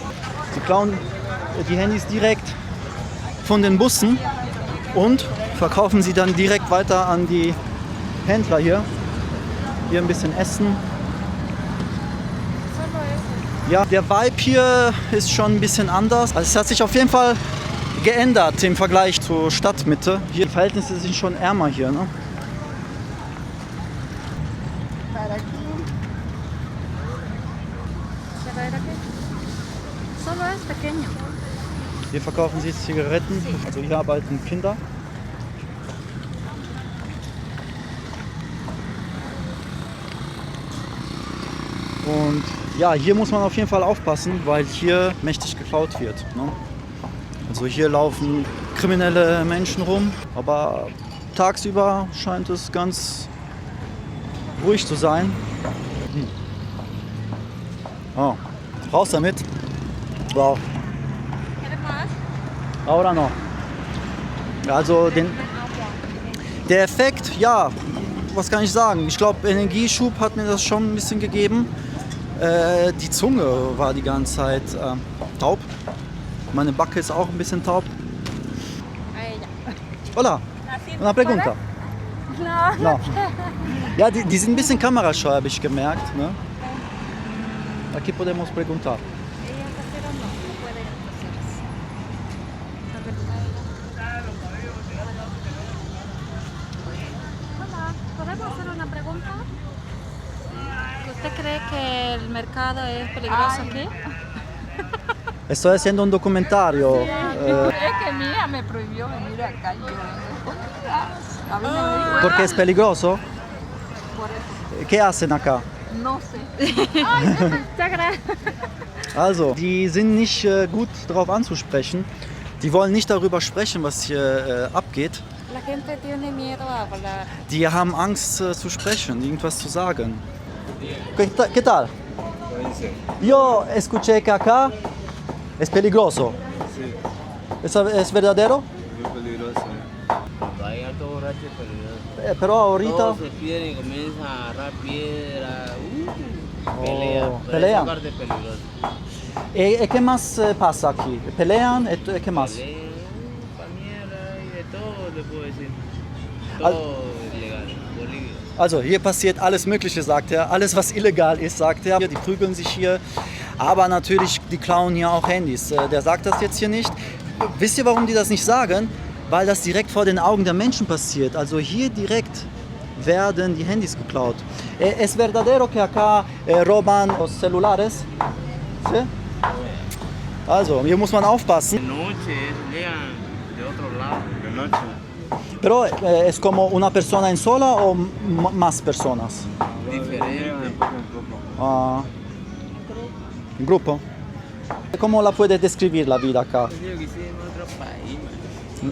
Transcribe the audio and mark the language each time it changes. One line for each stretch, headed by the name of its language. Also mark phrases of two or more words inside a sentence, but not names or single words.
German: Sie klauen die Handys direkt von den Bussen und verkaufen sie dann direkt weiter an die Händler hier. Hier ein bisschen essen. Ja, der Vibe hier ist schon ein bisschen anders. Also es hat sich auf jeden Fall geändert im Vergleich zur Stadtmitte. Hier die Verhältnisse sind schon ärmer hier, ne?
Spanish: Solo es pequeño.
German: Hier verkaufen sie Zigaretten, also hier arbeiten Kinder. Und ja, hier muss man auf jeden Fall aufpassen, weil hier mächtig geklaut wird. Ne? Also hier laufen kriminelle Menschen rum, aber tagsüber scheint es ganz ruhig zu sein. Oh, raus damit.
Spanish: Wow. Ahora no.
German: Also der Effekt, ja, was kann ich sagen? Ich glaube, Energieschub hat mir das schon ein bisschen gegeben. Die Zunge war die ganze Zeit taub. Meine Backe ist auch ein bisschen taub.
Spanish: Hola, una pregunta. No.
German: Ja, die sind ein bisschen kamerascheu, habe ich gemerkt. Ne?
Spanish: Aquí podemos preguntar. Hola, ¿podemos hacer una pregunta? ¿Usted cree que el mercado es peligroso aquí? Estoy haciendo un documentario. Es que mi hija me prohibió venir acá y yo vengo. A mí me dijo, Porque es peligroso. por eso, ¿Qué hacen acá? no sé. Muchas gracias.
German: Also, die sind nicht gut darauf anzusprechen. Die wollen nicht darüber sprechen, was hier abgeht.
Spanish: La gente tiene miedo a hablar.
German: Die haben Angst zu sprechen, irgendwas zu sagen.
Spanish: ¿Qué tal? Yo escuché que acá es peligroso. ¿Es verdadero? Muy peligroso. Hay alto borracho y peligroso. Pero ahorita... Todos se pierden y comienzan a agarrar piedra. Pelean. Pero pelean. esa parte es peligrosa. ¿Qué más pasa aquí? ¿Pelean? ¿Qué más? Pelean, pañera y de todo, le puedo decir. Al- Todo ilegal. Bolivia.
German: Also hier passiert alles Mögliche, sagt er. Alles, was illegal ist, sagt er. Die prügeln sich hier. Aber natürlich, die klauen hier auch Handys. Der sagt das jetzt hier nicht. Wisst ihr, warum die das nicht sagen? Weil das direkt vor den Augen der Menschen passiert. Also hier direkt werden die Handys geklaut.
Spanish: ¿Es verdadero que acá roban los celulares? ¿Sí?
German: Also, hier muss man
Spanish: De
German: aufpassen.
Spanish: noche llegan de otro lado. De noche. Pero es como una persona en sola o más personas? Diferente. Ah, ¿en grupo? ¿Cómo la puedes describir la vida acá? Yo quisiera en otro país, man.